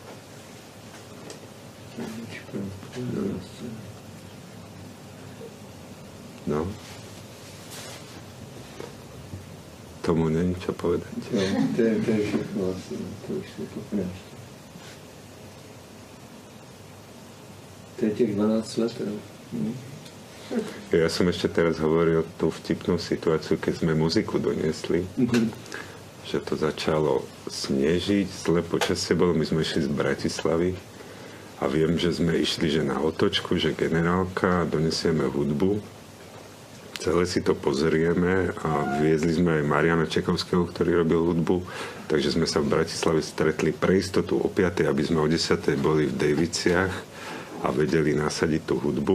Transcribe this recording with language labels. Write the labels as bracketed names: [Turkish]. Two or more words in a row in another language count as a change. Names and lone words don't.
[Czech] No. Tomu není [Slovak] čo povedať. [Czech] No, to je všechno vlastně, to už se popneš. To je těch 12 let, no. [Slovak] Ja som ešte teraz hovoril tú vtipnú situáciu, keď sme muziku doniesli, že to začalo snežiť, zlé počasie bolo, my sme išli z Bratislavy a viem, že sme išli že na otočku, že generálka, donesieme hudbu, celé si to pozrieme a viezli sme aj Mariana Čekovského, ktorý robil hudbu, takže sme sa v Bratislave stretli pre istotu o 5, aby sme o 10 boli v Dejviciach a vedeli nasadiť tú hudbu.